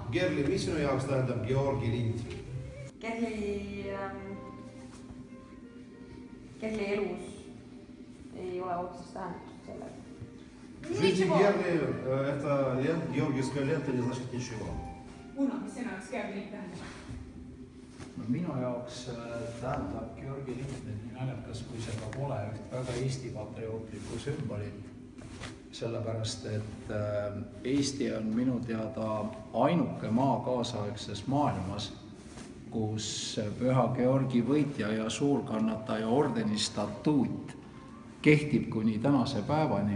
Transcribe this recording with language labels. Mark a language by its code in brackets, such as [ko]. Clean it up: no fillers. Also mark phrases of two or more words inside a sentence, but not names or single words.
[et] Gerli, mis sinu jaoks tähendab Georgi lind? Gerli elus ei ole otsest tähendust sellega. [ru] Жизни Герли, это георгиевская лента, не значит ничего. [et] Uno, mis sinu jaoks Georgi lind tähendab? Minu jaoks tähendab Georgi lind nii naljakas, kui see ka pole üht väga Eesti patriootlikku sümbolit. Sellepärast, et Eesti on minu teada ainuke maa kaasaegses maailmas, kus Püha Georgi võitja ja suurkannataja ordeni statuut kehtib kuni tänase päevani.